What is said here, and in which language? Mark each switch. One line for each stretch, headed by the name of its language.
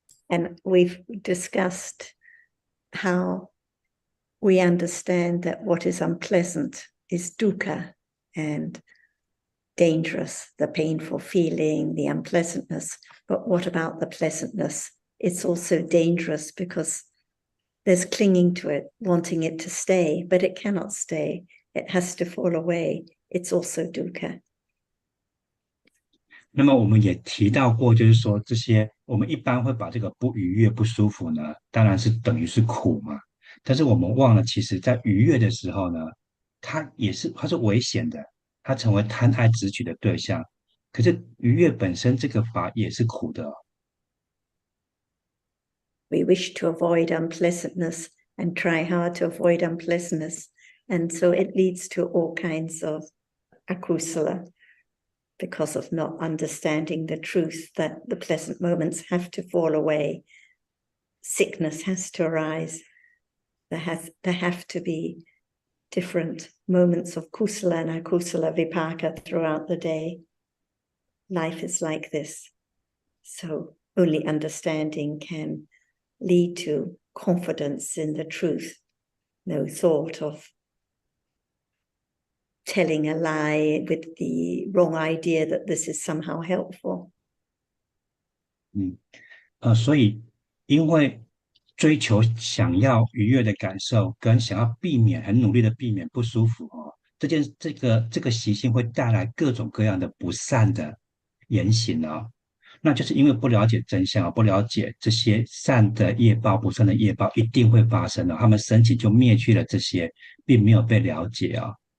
English: And we've discussed how we understand that what is unpleasant is dukkha and dangerous, the painful feeling, the unpleasantness. But what about the pleasantness? It's also dangerous because there's clinging to it, wanting it to stay, but it cannot stay. It has to fall away. It's also dukkha.
Chinese: 那么我们也提到过，就是说这些我们一般会把这个不愉悦、不舒服呢，当然是等于是苦嘛。但是我们忘了，其实在愉悦的时候呢，它是危险的，它成为贪爱执取的对象。可是愉悦本身这个法也是苦的哦。
English: We wish to avoid unpleasantness and try hard to avoid unpleasantness. And so it leads to all kinds of akusala because of not understanding the truth that the pleasant moments have to fall away. Sickness has to arise. There have to be different moments of kusala and akusala vipaka throughout the day. Life is like this. So only understanding can lead to confidence in the truth. No thought of telling a lie with the wrong idea that this is somehow helpful.
Chinese: 所以因为追求想要愉悦的感受，跟想要很努力的避免不舒服哦，这个习性会带来各种各样的不善的言行哦。那就是因为不了解真相，不了解这些善的业报、不善的业报一定会发生的，他们升起就灭去了这些，并没有被了解啊。